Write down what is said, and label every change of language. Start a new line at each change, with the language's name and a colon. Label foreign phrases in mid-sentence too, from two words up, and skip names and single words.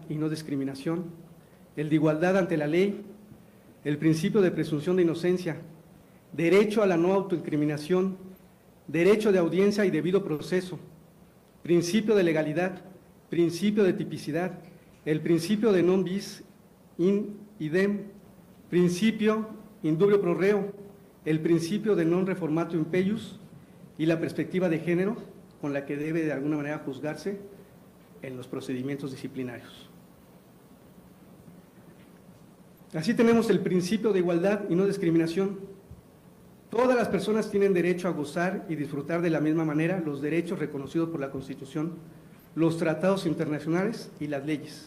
Spanish: y no discriminación, el de igualdad ante la ley, el principio de presunción de inocencia, derecho a la no autoincriminación, derecho de audiencia y debido proceso, principio de legalidad, principio de tipicidad, el principio de
Latin: non bis in idem,
Spanish: principio
Latin: indubio pro reo,
Spanish: el principio de
Latin: non reformatio impeius
Spanish: y la perspectiva de género con la que debe de alguna manera juzgarse en los procedimientos disciplinarios. Así tenemos el principio de igualdad y no discriminación. Todas las personas tienen derecho a gozar y disfrutar de la misma manera los derechos reconocidos por la Constitución, los tratados internacionales y las leyes.